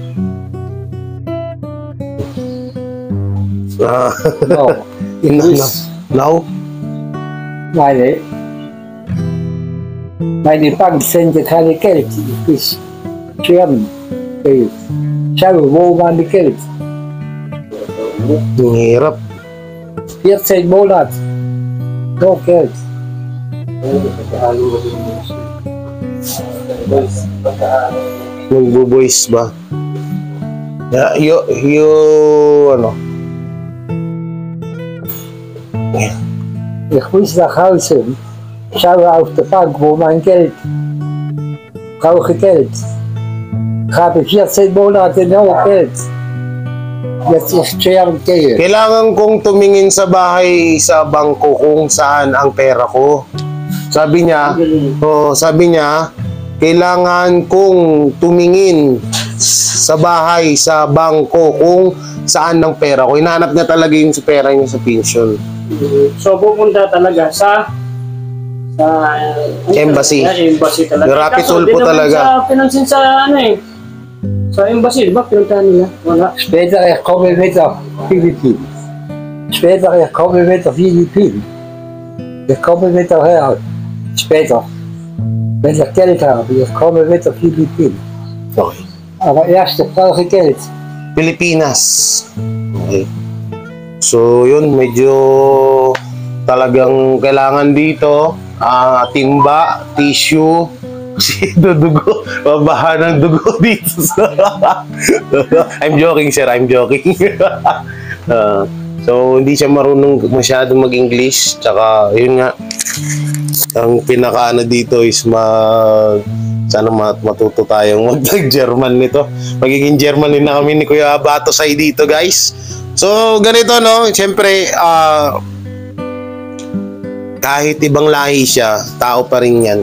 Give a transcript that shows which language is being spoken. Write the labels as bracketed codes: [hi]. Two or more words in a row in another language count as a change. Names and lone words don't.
[en] No. Now? [de] Meine Bank sendet keine Geld. Ich sterben. Schau, wo war die Geld? [tl] Ang hirap. [de] 14 Monate. No Geld. [tl] Magbo-voice ba? [de] Ich muss nach Hause. Schaue auf der Bank, wo mein Geld. Brauche Geld. Ich habe 14 Monate no Geld. Jetzt ich sterben gehe. [tl] Kailangan kong tumingin sa bahay sa bangko kung saan ang pera ko. Sabi niya, kailangan kong tumingin sa bahay sa bangko kung saan ang pera ko. Hinahanap niya talaga yung pera niya sa pension. So pupunta talaga sa Embassy. Embassy talaga. Rapi Tulfo talaga. Sa pinansin sa sa embassy, di ba? Pinuntahan nila. Wala. [de] Später ich komme mit der Philippinen. Wir kommen wieder her, später. Wenn ich Geld habe, ich komme wieder Philippinen. Okay. Aber erst brauche ich Geld. [tl] Pilipinas. Okay. So, yun, medyo talagang kailangan dito. Timba, tissue, kasi dugo, babaha ng dugo dito. [en] I'm joking, sir. I'm joking. [tl] So, hindi siya marunong masyadong mag-English. Tsaka, yun nga, ang pinakaano dito is sana matuto tayong mag-German nito. Magiging German din na kami ni Kuya Batosay dito, guys. So, ganito, no? Siyempre, kahit ibang lahi siya, tao pa rin yan.